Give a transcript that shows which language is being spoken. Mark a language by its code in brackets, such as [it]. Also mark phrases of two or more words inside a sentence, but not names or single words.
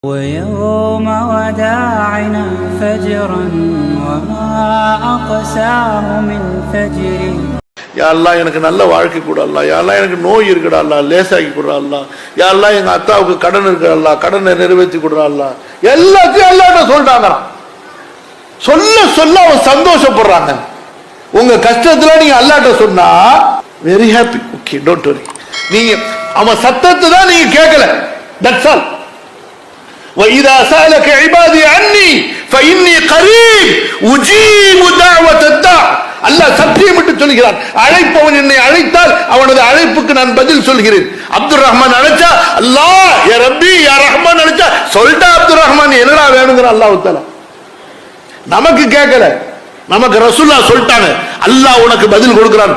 [ar] ويوم وداعنا فجرا وما أقساه من فجر. يا الله [ta] எனக்கு நல்ல வாழ்க்கை கொடு அல்லாஹ். [ar] يا الله [ta] எனக்கு நோய் இருக்குடா அல்லாஹ், லேசாக்கி கொடுறா அல்லாஹ். [ar] يا الله [ta] எங்க அத்தாவுக்கு கடன் இருக்கு அல்லாஹ், கடனை நிறைவேற்றி கொடுறா அல்லாஹ். எல்லாத்தையும் அல்லாஹ்ட்ட சொல்லிட்டாங்கறான். சொல்ல சொல்ல அவன் சந்தோஷப்படுறாங்க. உங்க கஷ்டத்துல நீங்க அல்லாஹ்ட்ட சொன்னா [en] very happy. okay, don't worry. [ta] நீங்க அவன் சத்தத்தை தான் நீங்க கேட்கல. [en] that's all. [ar] وَإِذَا سَأَلَكَ عِبَادِي عَنِّي فَإِنِّي قَرِيبٌ أُجِيبُ دَعْوَةَ الدَّاعِ. [ta] அல்லாஹ் சத்தியமிட்டு சொல்கிறான், அழைப்பவன் என்னை அழைத்தால் அவனது அழைப்புக்கு நான் பதில் சொல்கிறேன். அப்துல் ரஹ்மான் அழைச்சா அல்லாஹ் [ar] يا ربي يا رحمن [ta] அழைச்சா சொல்லிட்டா அப்துல் ரஹ்மான் என்னடா வேணுங்கிற [ar] الله تعالى. [ta] நமக்கு கேட்கல, நமக்கு ரசூலுல்லாஹ் சொல்லிட்டாங்க, அல்லாஹ் உனக்கு பதில் கொடுக்கிறான்.